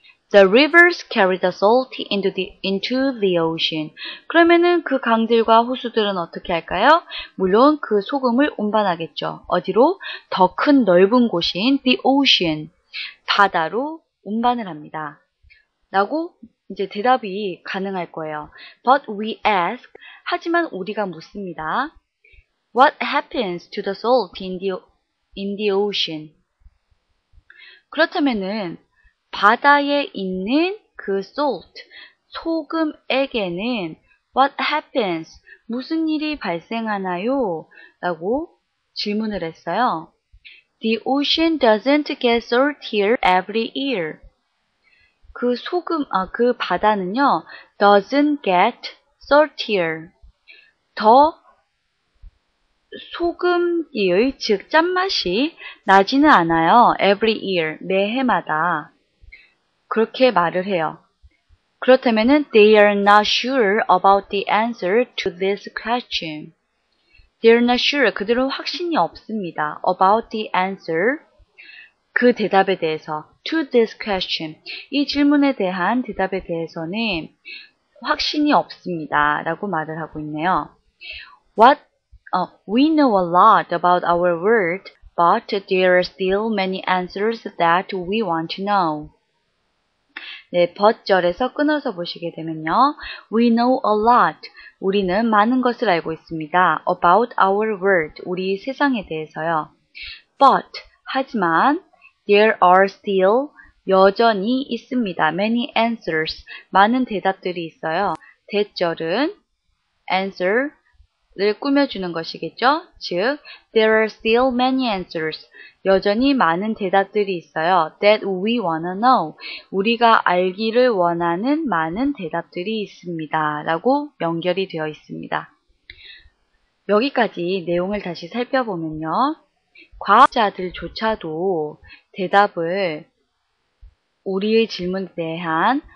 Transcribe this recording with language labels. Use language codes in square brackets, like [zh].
[en] The rivers carry the salt into the ocean. [ko] 그러면은 그 강들과 호수들은 어떻게 할까요? 물론 그 소금을 운반하겠죠. 어디로? 더 큰 넓은 곳인 [en] the ocean, [ko] 바다로 운반을 합니다. 라고 이제 대답이 가능할 거예요. [en] But we ask, [ko] 하지만 우리가 묻습니다. [en] What happens to the salt in the ocean? [ko] 그렇다면은 바다에 있는 그 salt, 소금에게는 [en] what happens, [ko] 무슨 일이 발생하나요? 라고 질문을 했어요. [en] The ocean doesn't get saltier every year. [ko] 그 그 바다는요, [en] doesn't get saltier. [ko] 더 소금기의, 즉 짠맛이 나지는 않아요. [en] Every year, [ko] 매해마다. 그렇게 말을 해요. 그렇다면은 [en] they are not sure about the answer to this question. They are not sure. [ko] 그들은 확신이 없습니다. [en] About the answer. [ko] 그 대답에 대해서. [en] To this question. [ko] 이 질문에 대한 대답에 대해서는 확신이 없습니다. 라고 말을 하고 있네요. [en] We know a lot about our world, but there are still many answers that we want to know. [ko] 네, but절에서 끊어서 보시게 되면요. [en] We know a lot. [ko] 우리는 많은 것을 알고 있습니다. [en] About our world. [ko] 우리 세상에 대해서요. [en] But, [ko] 하지만, [en] there are still, [ko] 여전히 있습니다. [en] Many answers. [ko] 많은 대답들이 있어요. 대절은 answer를 꾸며주는 것이겠죠. [en] 즉, there are still many answers. [ko] 여전히 많은 대답들이 있어요. [en] That we wanna know. [ko] 우리가 알기를 원하는 많은 대답들이 있습니다. 라고 연결이 되어 있습니다. 여기까지 내용을 다시 살펴보면요. 과학자들조차도 대답을, 우리의 질문에 대한